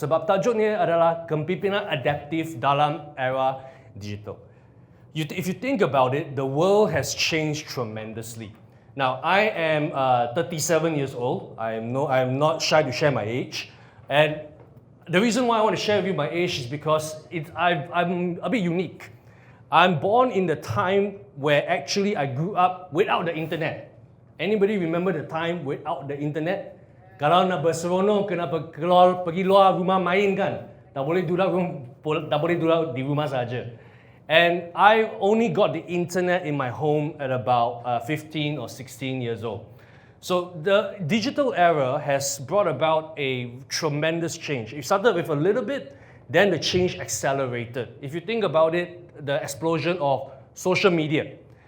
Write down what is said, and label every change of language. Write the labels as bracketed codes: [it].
[ms] Sebab tajuknya adalah kepimpinan adaptif dalam era digital. [en] If you think about it, the world has changed tremendously. Now, I am 37 years old. I'm not shy to share my age. And the reason why I want to share with you my age is because I'm a bit unique. I'm born in the time where actually I grew up without the internet. Anybody remember the time without the internet? [ms] Kalau nak berseronok, kena pergi luar rumah main kan? Tak boleh duduk di rumah saja. [en] And I only got the internet in my home at about 15 or 16 years old. So the digital era has brought about a tremendous change. It started with a little bit, then the change accelerated. If you think about it, the explosion of social media.